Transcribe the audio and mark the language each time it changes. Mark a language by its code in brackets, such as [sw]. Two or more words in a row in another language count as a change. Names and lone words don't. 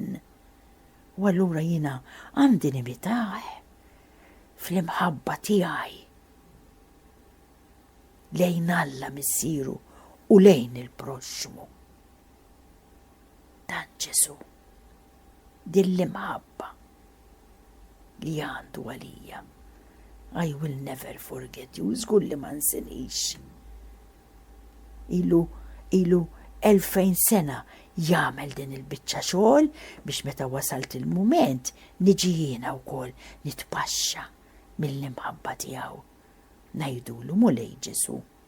[mt] U allura jiena għandi nimitaħ fl-imħabba tiegħi lejn Alla missieru u lejn il-proxmu. Dan Ġesu, din l-imħabba li għandu għalija. [en] I will never forget you, [mt] żgur li ma nsinix. Ilu 2000 sena jagħmel din il-biċċa xogħol biex meta wasalt il-mument niġi jiena wkoll nitpaxxa mill-imħabba tiegħu. Ngħidulu mulej Ġesu.